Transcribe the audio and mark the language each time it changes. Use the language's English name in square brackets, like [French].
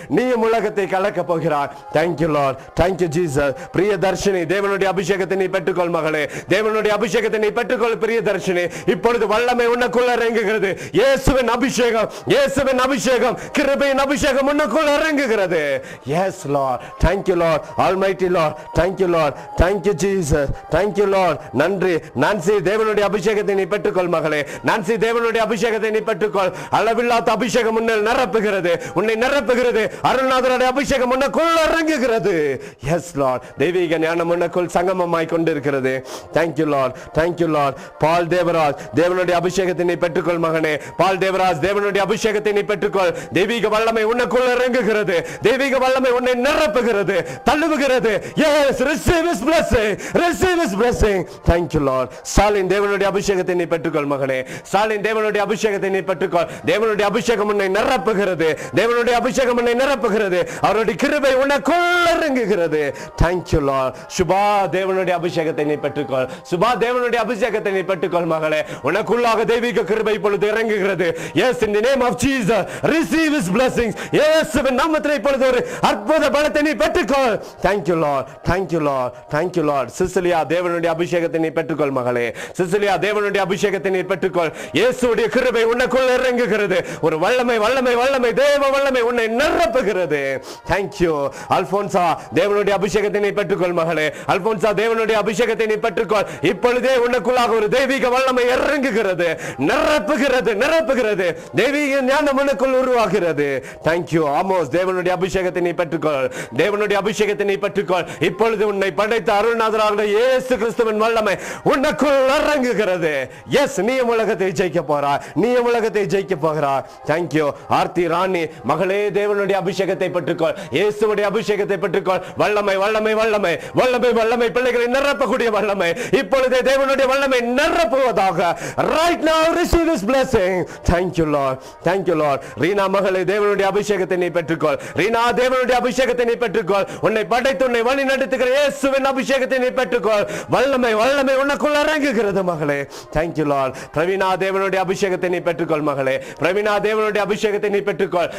[Tamil] நீயும் உலகத்தை கலக்க போகிறாய். [English] Thank you Lord, thank you Jesus. [Tamil] Priyadarshini, தேவனுடைய அபிஷேகத்தை நீ பெற்றுக்கொள் மகளே. தேவனுடைய அபிஷேகத்தை நீ பெற்றுக்கொள் பிரியதர்ஷினி. இப்பொழுது வல்லமை உனக்குள்ள இறங்குகிறது. இயேசுவின் அபிஷேகம், இயேசுவின் அபிஷேகம், கிருபையின் அபிஷேகம் உனக்குள்ள இறங்குகிறது. [English] Yes Lord, thank you Lord, almighty Lord, thank you Lord, thank you Jesus, thank you Lord. [Tamil] நன்றி. [English] Nancy, [Tamil] தேவனுடைய அபிஷேகத்தை நீ பெற்றுக்கொள் மகளே. நான்சி, தேவனுடைய அபிஷேகத்தை நீ பெற்றுக்கொள். அளவில்லாத அபிஷேகம் உன்னை நிரப்புகிறது, உன்னை நிரப்புகிறது. அருள்நாதருடைய அபிஷேகம் உனக்குள் இறங்குகிறது. [English] yes lord, [Tamil] தெய்வீக ஞானம் உனக்குள் சங்கமமாய் கொண்டிருக்கிறது. [English] Thank you lord, thank you lord. [Tamil] பால் தேவராஜ், தேவனுடைய அபிஷேகத்தை நீ பெற்றுக்கொள் மகனே. பால் தேவராஜ், தேவனுடைய அபிஷேகத்தை நீ பெற்றுக்கொள். தெய்வீக வல்லமை உனக்குள் இறங்குகிறது. தெய்வீக வல்லமை உன்னை நிரப்புகிறது, தள்ளுகிறது. [English] Yes, receive his blessing, receive his blessing. thank you lord. [Tamil] Stalin, தேவனுடைய அபிஷேகத்தை நீ பெற்றுக்கொள் மகனே. ஸ்டாலின், தேவனுடைய அபிஷேகத்தை நீ பெற்றுக்கொள். தேவனுடைய அபிஷேகம் உன்னை நிரப்புகிறது. தேவனுடைய அபிஷேகம் உன்னை நிரப்புகிறது. அவருடைய கிருபை உனக்குள் இறங்குகிறது. [English] thank you lord. [Tamil] சுபா, தேவனுடைய அபிஷேகத்தை நீ பெற்றுக்கொள். சுபா, தேவனுடைய அபிஷேகத்தை நீ பெற்றுக்கொள் மகளே. உனக்குள்ளாக தெய்வீக கிருபை இப்பொழுது இறங்குகிறது. [English] yes, in the name of jesus, receive his blessings. [Tamil] இயேசுவின் நாமத்தில் இப்பொழுது ஒரு அற்புத பலத்தை நீ பெற்றுக்கொள். [English] thank you lord, thank you lord, thank you lord. Cecilia, [Tamil] தேவனுடைய அபிஷேகத்தை நீ பெற்றுக்கொள் மகளே. சிசிலியா, தேவனுடைய அபிஷேகத்தை நீ பெற்றுக்கொள். இயேசுவுடைய கிருபை உனக்குள் இறங்குகிறது. ஒரு வல்லமை வல்லமை வல்லமை, தேவ வல்லமை உன்னை நிரப்புகிறது. [English] thank you. [Tamil] அல்போன்சா, தேவனுடைய அபிஷேகத்தை நீ பெற்றுக்கொள் மகளே. அல்போன்சா, தேவனுடைய அபிஷேகத்தை நீ பெற்றுக்கொள். இப்பொழுதே உனக்குள்ளாக ஒரு தெய்வீக வல்லமை இறங்குகிறது, நிரப்புகிறது, நிரப்புகிறது. தெய்வீக ஞானம் உனக்குள் உருவாகிறது. [English] thank you. [Tamil] ஆமோஸ், தேவனுடைய அபிஷேகத்தை நீ பெற்றுக்கொள். தேவனுடைய அபிஷேகத்தை நீ பெற்றுக்கொள். இப்பொழுது உன்னை படைத்த அருள்நாதராக இயேசு கிறிஸ்துவின் வல்லமை உனக்குள் இறங்குகிறது. எஸ், நீ உலகத்தை ஜெயிக்க போறாய், நீ உலகத்தை ஜெயிக்க போகிறாய். [English] thank you. [Tamil] ஆர்த்தி ராணி மகளே, தேவனுடைய அபிஷேகத்தை பெற்றுக்கொள். இயேசுவுடைய அபிஷேகத்தை பெற்றுக்கொள். வல்லமை வல்லமை வல்லமை வல்லமை வல்லமை, பிள்ளைகளை நிரப்பக்கூடிய வல்லமை இப்பொழுதே தேவனுடைய வல்லமை நிரப்புவதாக. [English] right now receive this blessing. thank you lord, thank you lord. [Tamil] Reena மகளே, தேவனுடைய அபிஷேகத்தை நீ பெற்றுக்கொள். ரீனா, தேவனுடைய அபிஷேகத்தை நீ பெற்றுக்கொள். உன்னை படைத்து உன்னை வழி நடத்துகிற இயேசுவின் அபிஷேகத்தை நீ பெற்றுக்கொள். வல்லமை வல்லமை உனக்குள் இறங்குகிறது மகளே. [English] thank you lord. [Tamil] பிரவீனா, தேவனுடைய அபிஷேகத்தை நீ பெற்றுக்கொள் மகளே. பிரவீனா, தேவனுடைய அபிஷேகத்தை நீ பெற்றுக்கொள்.